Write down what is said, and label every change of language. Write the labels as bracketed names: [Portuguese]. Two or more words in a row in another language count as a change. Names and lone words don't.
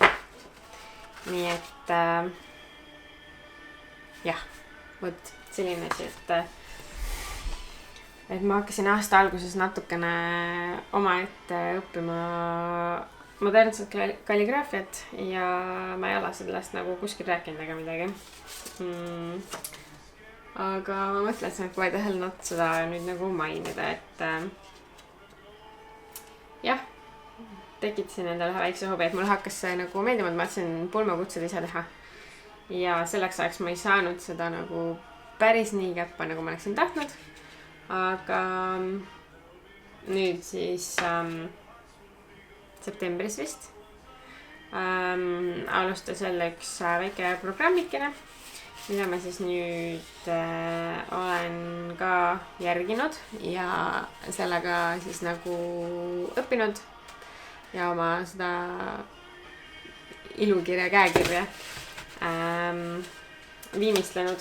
[Estonian] Nii et jah, võt selline asi, et ma hakkasin aasta alguses natukene omaette õppima modernset kalligraafiat ja ma ei ole sellest nagu kuskil rääkinud ega midagi. Aga ma mõtlesin, et [English] why the hell not [Estonian] seda nüüd nagu mainida, et jah, tekitasin endale ühe väikse hobi, et mul hakkas see nagu meeldima, et ma tahtsin pulmakutsed ise teha. Ja selleks ajaks ma ei saanud seda nagu päris nii käppa, nagu ma oleksin tahtnud. Aga nüüd siis septembris vist alustas jälle üks väike programmikene, mida ma siis nüüd olen ka järginud ja sellega siis nagu õppinud ja oma seda ilukirja, käekirja viimistlenud.